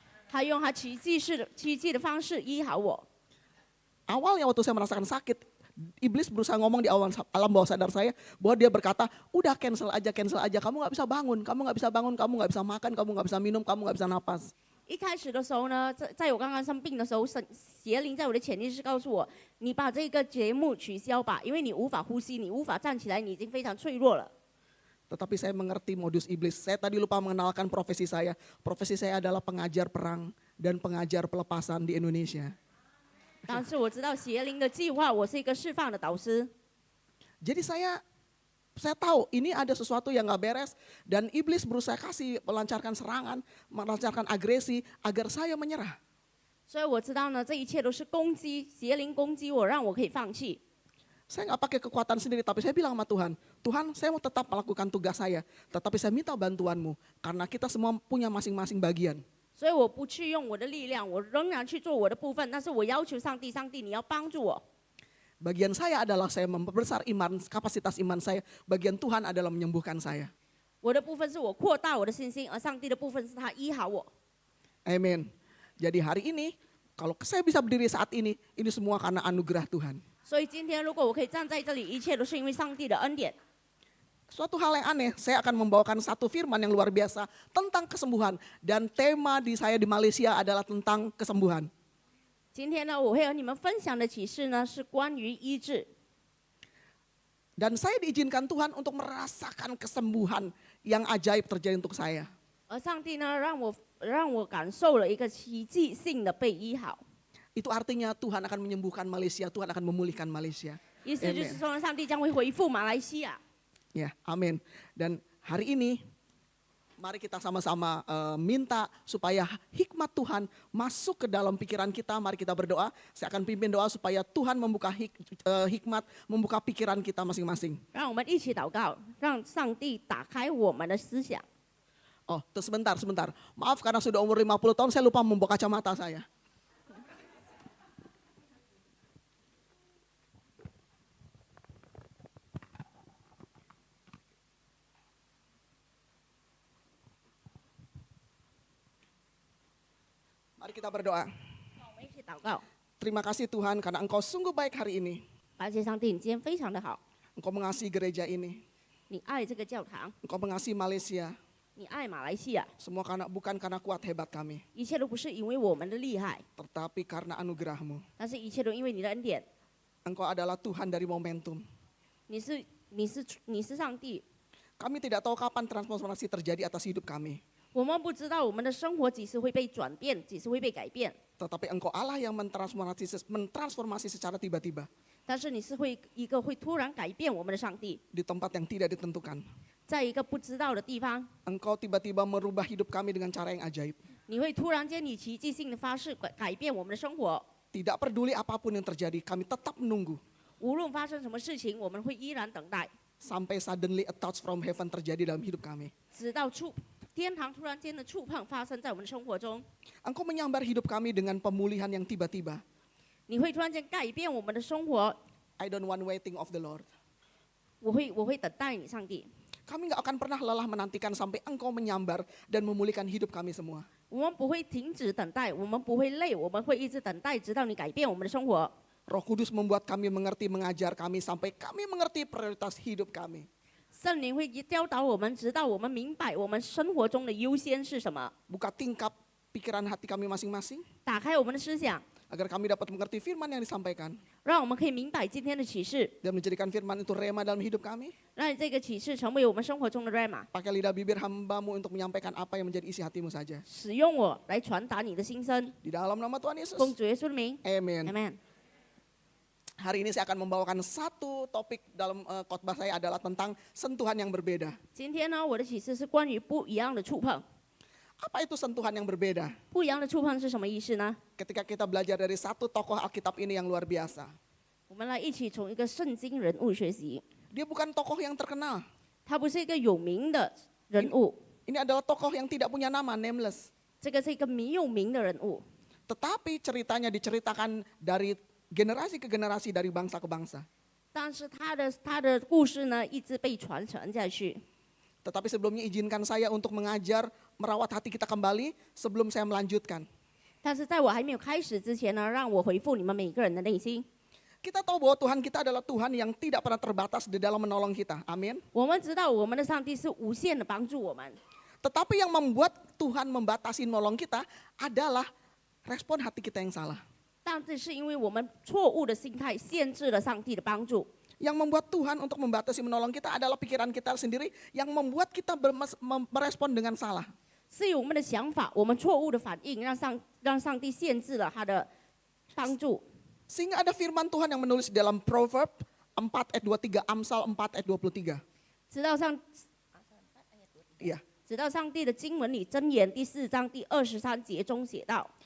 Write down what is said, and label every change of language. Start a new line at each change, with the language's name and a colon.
Chinese: 他用他奇迹的方式医好我。
Indonesian: Awalnya waktu saya merasakan sakit, iblis berusaha ngomong di alam bawah sadar saya bahwa dia berkata, udah cancel aja, kamu nggak bisa bangun, kamu nggak bisa makan, kamu nggak bisa minum, kamu nggak bisa napas.
Chinese: 一开始的时候呢，在我刚刚生病的时候，邪灵在我的潜意识告诉我，你把这个节目取消吧，因为你无法呼吸，你无法站起来，你已经非常脆弱了。
Indonesian: Tetapi saya mengerti modus iblis. Saya tadi lupa mengenalkan profesi saya. Profesi saya adalah pengajar perang dan pengajar pelepasan di Indonesia.
Chinese: 但是我知道邪灵的计划，我是一个释放的导师。
Indonesian: Jadi saya tahu ini ada sesuatu yang nggak beres dan iblis berusaha melancarkan serangan, melancarkan agresi agar saya menyerah.
Chinese: 所以我知道呢，这一切都是攻击，邪灵攻击我，让我可以放弃。
Indonesian: Saya nggak pakai kekuatan sendiri, tapi saya bilang sama Tuhan, Tuhan saya mau tetap melakukan tugas saya, tetapi saya minta bantuanmu, karena kita semua punya masing-masing bagian.
Chinese: 所以我不去用我的力量，我仍然去做我的部分，但是我要求上帝，上帝你要帮助我。
Indonesian: Bagian saya adalah saya memperbesar iman, kapasitas iman saya, bagian Tuhan adalah menyembuhkan saya.
Chinese: 我的部分是我扩大我的信心，而上帝的部分是他医好我。
Indonesian: Amin. Jadi hari ini, kalau saya bisa berdiri saat ini semua karena anugerah Tuhan.
Chinese: 所以今天如果我可以站在这里，一切都是因为上帝的恩典。
Indonesian: Suatu hal yang aneh, saya akan membawakan satu firman yang luar biasa tentang kesembuhan. Dan tema saya di Malaysia adalah tentang kesembuhan.
Chinese: 今天呢，我会和你们分享的启示呢，是关于医治。
Indonesian: Dan saya diizinkan Tuhan untuk merasakan kesembuhan yang ajaib terjadi untuk saya.
Chinese: 而上帝呢，让我感受了一个奇迹性的被医好。
Indonesian: Itu artinya Tuhan akan menyembuhkan Malaysia, Tuhan akan memulihkan Malaysia.
Chinese: 意思就是说，上帝将会恢复马来西亚。
Indonesian: Ya, amin. Dan hari ini mari kita sama-sama minta supaya hikmat Tuhan masuk ke dalam pikiran kita. Mari kita berdoa. Saya akan pimpin doa supaya Tuhan membuka hikmat, membuka pikiran kita masing-masing.
Chinese: 让我们一起祷告，让上帝打开我们的思想。
Indonesian: Oh, sebentar. Maaf karena sudah umur 50 tahun saya lupa membuka kacamata saya. Mari kita berdoa.
Chinese: 让我们一起祷告，
Indonesian: Terima kasih Tuhan karena Engkau sungguh baik hari ini.
Chinese: 感谢上帝，你今天非常的好，
Indonesian: Engkau mengasihi gereja ini.
Chinese: 你爱这个教堂，
Indonesian: Engkau mengasihi Malaysia.
Chinese: 你爱马来西亚，
Indonesian: Semua bukan karena kuat hebat kami.
Chinese: 一切都不是因为我们的厉害，
Indonesian: Tetapi karena anugerah-Mu.
Chinese: 但是一切都因为你的恩典。
Indonesian: Engkau adalah Tuhan dari momentum.
Chinese: 你是上帝，
Indonesian: Kami tidak tahu kapan transformasi terjadi atas hidup kami.
Chinese: 我们不知道我们的生活几时会被转变，几时会被改变，
Indonesian: Tetapi Engkau Allah yang mentransformasi secara tiba-tiba.
Chinese: 但是你是一个会突然改变我们的上帝，
Indonesian: Di tempat yang tidak ditentukan.
Chinese: 在一个不知道的地方，
Indonesian: Engkau tiba-tiba merubah hidup kami dengan cara yang ajaib.
Chinese: 你会突然间以奇迹性的方式改变我们的生活。
Indonesian: Tidak peduli apapun yang terjadi, kami tetap menunggu.
Chinese: 无论发生什么事情，我们会依然等待，
Indonesian: Sampai
English: suddenly a touch from heaven
Indonesian: terjadi dalam hidup kami.
Chinese: 直到天堂突然间的触碰发生在我们的生活中。
Indonesian: Engkau menyambar hidup kami dengan pemulihan yang tiba-tiba.
Chinese: 你会突然间改变我们的生活，
English: I don't want waiting of the Lord.
Chinese: 我会等待你，上帝。
Indonesian: Kami nggak akan pernah lelah menantikan sampai Engkau menyambar dan memulihkan hidup kami semua.
Chinese: 我们不会停止等待，我们不会累，我们会一直等待，直到你改变我们的生活。
Indonesian: Roh Kudus membuat kami mengerti, mengajar kami sampai kami mengerti prioritas hidup kami.
Chinese: 圣灵会教导我们，直到我们明白我们生活中的优先是什么，
Indonesian: Buka tingkap pikiran hati kami masing-masing
Chinese: 打开我们的思想，
Indonesian: agar kami dapat mengerti firman yang disampaikan
Chinese: 让我们可以明白今天的启示，
Indonesian: dan menjadikan firman itu rema dalam hidup kami.
Chinese: 让这个启示成为我们生活中的 rema，
Indonesian: Pakai lidah bibir hambamu untuk menyampaikan apa yang menjadi isi hatimu saja.
Chinese: 使用我来传达你的心声。
Indonesian: Di dalam nama Tuhan Yesus.
Chinese: 奉主耶稣的名
Indonesian: Amen.
Chinese: ，Amen。
Indonesian: Hari ini saya akan membawakan satu topik dalam khotbah saya adalah tentang sentuhan yang berbeda.
Chinese: 今天呢，我的启示是关于不一样的触碰。
Indonesian: Apa itu sentuhan yang berbeda?
Chinese: 不一样的触碰是什么意思呢？
Indonesian: Ketika kita belajar dari satu tokoh Alkitab ini yang luar biasa.
Chinese: 我们来一起从一个圣经人物学习。
Indonesian: Dia bukan tokoh yang terkenal.
Chinese: 他不是一个有名的人物，
Indonesian: Ini adalah tokoh yang tidak punya nama, nameless.
Chinese: 这个是一个没有名的人物。
Indonesian: Tetapi ceritanya diceritakan dari generasi ke generasi, dari bangsa ke bangsa.
Chinese: 但是他的故事呢，一直被传承下去。
Indonesian: Tetapi sebelumnya izinkan saya untuk mengajar, merawat hati kita kembali sebelum saya melanjutkan.
Chinese: 但是在我还没有开始之前呢，让我回复你们每个人的内心。
Indonesian: Kita tahu bahwa Tuhan kita adalah Tuhan yang tidak pernah terbatas di dalam menolong kita. Amin.
Chinese: 我们知道我们的上帝是无限的帮助我们，
Indonesian: Tetapi yang membuat Tuhan membatasi nolong kita adalah respon hati kita yang salah.
Chinese: 但这是因为我们错误的心态限制了上帝的帮助。
Indonesian: Yang membuat Tuhan untuk membatasi menolong kita adalah pikiran kita sendiri yang membuat kita merespon dengan salah.
Chinese: 是由我们的想法，我们错误的反应，让上帝限制了他的帮助。
Indonesian: Sehingga ada firman Tuhan yang menulis di dalam Proverb 4 ayat 23, Amsal 4 ayat 23. Iya.
Chinese: 直到上帝的经文里，箴言第4章第23节中写道：